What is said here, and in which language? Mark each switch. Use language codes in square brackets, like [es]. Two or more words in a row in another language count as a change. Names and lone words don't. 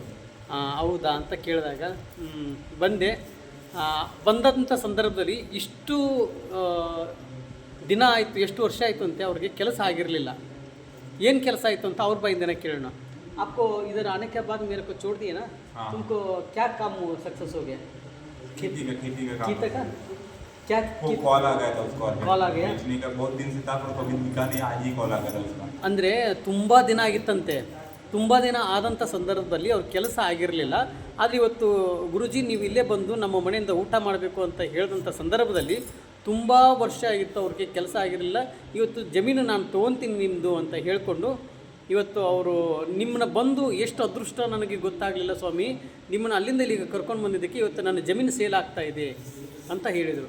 [kn] ಹೌದಾ ಅಂತ ಕೇಳಿದಾಗ ಬಂದೆ. ಬಂದಂಥ ಸಂದರ್ಭದಲ್ಲಿ ಇಷ್ಟು ದಿನ ಆಯಿತು, ಎಷ್ಟು ವರ್ಷ ಆಯಿತು ಅಂತೆ ಅವ್ರಿಗೆ ಕೆಲಸ ಆಗಿರಲಿಲ್ಲ. ಏನು ಕೆಲಸ ಆಯಿತು ಅಂತ ಅವ್ರ ಬಾಯಿಂದನೇ ಕೇಳೋಣ. [hi] आपको इधर आने के बाद मेरे को छोड़ दिए ना, हाँ। तुमको क्या काम सक्सेस हो गया? खेती का खेती काम। का क्या? वो कॉल आ गया था उसको, कॉल आ गया? बेचने का बहुत दिन से था पर कभी बिका नहीं, आज ही कॉल आ गया था उसका. [kn] ಅಂದರೆ ತುಂಬ ದಿನ ಆಗಿತ್ತಂತೆ. ತುಂಬ ದಿನ ಆದಂಥ ಸಂದರ್ಭದಲ್ಲಿ ಅವ್ರ ಕೆಲಸ ಆಗಿರಲಿಲ್ಲ. ಆದರೆ ಇವತ್ತು ಗುರುಜಿ ನೀವು ಇಲ್ಲೇ ಬಂದು ನಮ್ಮ ಮನೆಯಿಂದ ಊಟ ಮಾಡಬೇಕು ಅಂತ ಹೇಳಿದಂಥ ಸಂದರ್ಭದಲ್ಲಿ ತುಂಬ ವರ್ಷ ಆಗಿತ್ತು ಅವ್ರಿಗೆ ಕೆಲಸ ಆಗಿರಲಿಲ್ಲ. ಇವತ್ತು ಜಮೀನು ನಾನು ತೊಗೊತೀನಿ ನಿಮ್ಮದು ಅಂತ ಹೇಳಿಕೊಂಡು ಇವತ್ತು ಅವರು ನಿಮ್ಮನ್ನ ಬಂದು ಎಷ್ಟು ಅದೃಷ್ಟ ನನಗೆ ಗೊತ್ತಾಗಲಿಲ್ಲ ಸ್ವಾಮಿ, ನಿಮ್ಮನ್ನು ಅಲ್ಲಿಂದ ಇಲ್ಲಿಗೆ ಕರ್ಕೊಂಡು ಬಂದಿದ್ದಕ್ಕೆ ಇವತ್ತು ನನ್ನ ಜಮೀನು ಸೇಲ್ ಆಗ್ತಾ ಇದೆ ಅಂತ ಹೇಳಿದರು.